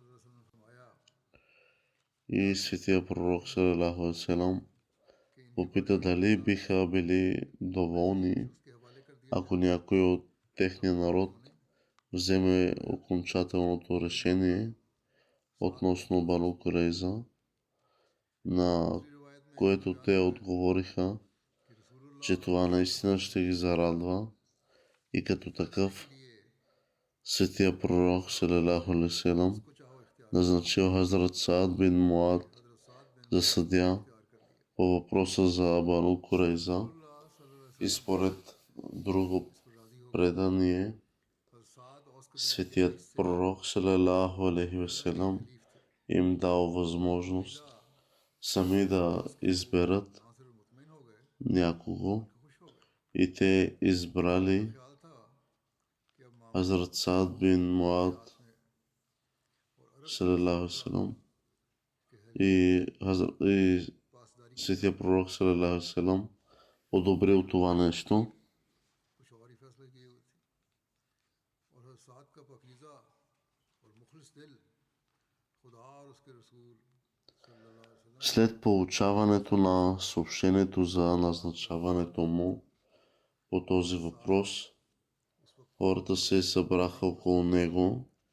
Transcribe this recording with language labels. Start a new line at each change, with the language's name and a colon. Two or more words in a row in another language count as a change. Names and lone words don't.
Bulgarian: И светия пророк
Arabic: صلى الله عليه وسلم
Bulgarian: попита дали биха били доволни, ако някой от техния народ вземе окончателното решение относно Бану Курейза. На което те отговориха, че това наистина ще ги зарадва и като такъв светия пророк
Arabic: صلى الله عليه وسلم
Bulgarian: назначил Хазрат Саад бин Муад за съдия по въпроса за Бану Курайза и според друго предание светият пророк
Arabic: صلى الله عليه وسلم
Bulgarian: им дал възможност сами да изберат някого и те избрали Хазрат Саад бин Муад
Arabic: صلى الله عليه وسلم
Bulgarian: и светия пророк
Arabic: صلى الله عليه وسلم
Bulgarian: одобрил това нещо. След получаването на съобщението за назначаването му по този въпрос, хората се събраха около него